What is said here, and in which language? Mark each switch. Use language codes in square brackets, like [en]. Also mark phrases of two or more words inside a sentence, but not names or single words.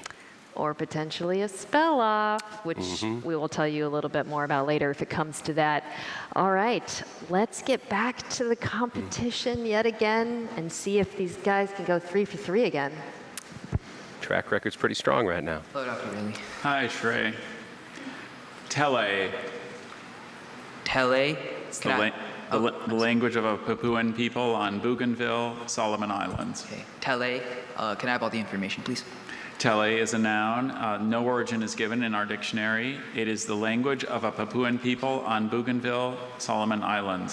[en] Or potentially a spell off, which we will tell you a little bit more about later if it comes to that. All right, let's get back to the competition yet again and see if these guys can go 3 for 3 again. Track record's pretty strong right now. Hello, Dr. Bailey. Hi, Shray. Tele. Tele? It's the language of a Papuan people on Bougainville, Solomon Islands. Okay. Tele, can I have all the information, please? Tele is a noun. No origin is given in our dictionary. It is the language of a Papuan people on Bougainville, Solomon Islands.